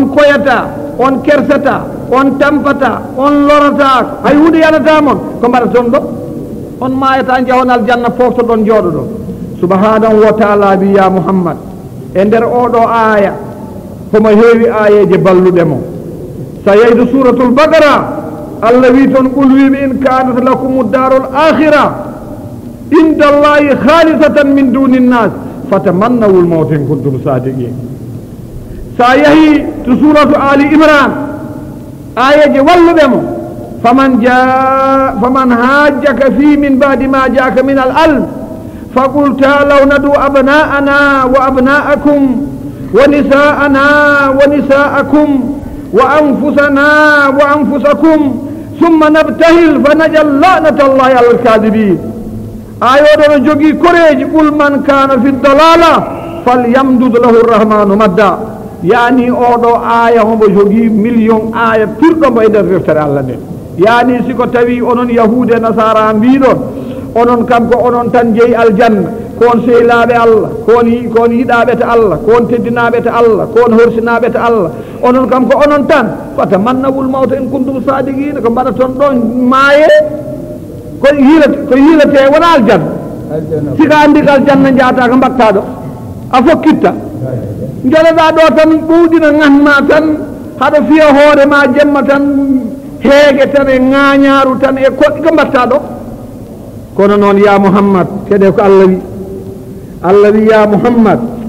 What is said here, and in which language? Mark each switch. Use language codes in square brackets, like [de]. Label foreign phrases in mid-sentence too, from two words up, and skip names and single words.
[ff] koyata on kersata on tampata on lorata hay hunde yanata mon ko mbaɗa toon ɗo on maayata jahon aljanna fofto ɗon jooɗo ɗon [ar] سبحانه وتعالى [ff] bi ya muhammad e nder oɗo aya homo heewi ayeje balluɗe mo sa yeydu [ar] سورة البقرة [ff] allah wi toon qul wiɓe [ar] إن كانت لكم الدار الآخرة عند الله خالصة من دون الناس فتمنوا الموت إن كنتم صادقين [ff] sa yeehi to [ar] سورة آل عمران [ff] ayeje walluɓe mo [ar] فمن حاجك فيه من بعد ما جاءك من العلم فقل تعالوا ندع أبناءنا وأبناءكم ونساءنا ونساءكم وأنفسنا وأنفسكم ثم نبتهل فنجعل لعنة الله على الكاذبين [ff] ayoɗo no jogii koreji [ar] قل من كان في الضلالة فليمدد له الرحمن مدا [ff] yani oɗo aya homo jogii million aya pirɗo mo e nder deftere Allah nde yani siko tawi onon yahude nasara mbiɗon onon kam ko onon tan jeeyi aljanna kon sehlaɓe Allah kon yiɗaɓe to Allah kon teddinaɓe to Allah kon horsinaɓe to Allah onon kam ko onon tan [ar] فتمنوا الموت إن كنتم صادقين [ff] ko mbaɗa toon ɗon maaye ko yiilete wona aljanna sika andi ko aljanna jaata ko mbatta ɗo a fokkitta joloɗa ɗo tan ɓuuɗina ganma tan haɗa fiya hoore ma jemma tan heege tan e ŋañaru tan e koɗɗi ko mbatta ɗo kono noon ya muhammad keɗe ko allah wi ya muhammad